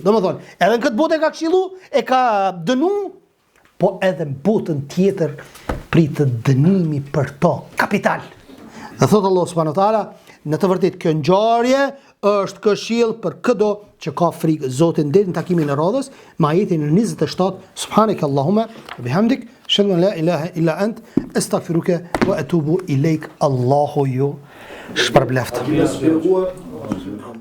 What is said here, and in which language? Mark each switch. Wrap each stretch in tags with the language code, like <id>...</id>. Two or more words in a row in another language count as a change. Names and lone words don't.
<sq>Domethënë, edhe në këtë botë e ka këshillu, e ka dënu, po edhe në botën tjetër pritë dënimi për to, kapital. Dhe thotë Allah</sq> <ar>سبحانه وتعالى,</ar> <sq>në të vërtetë kjo ngjarje është këshill për çdo që ka frikë Zotin deri në takimin e radhës, me ajetin e 27,</sq> <ar>سبحانك اللهم وبحمدك، أشهد أن لا إله إلا أنت، أستغفرك وأتوب إليك.</ar> <sq>Allahu ju shpërbleft.</sq>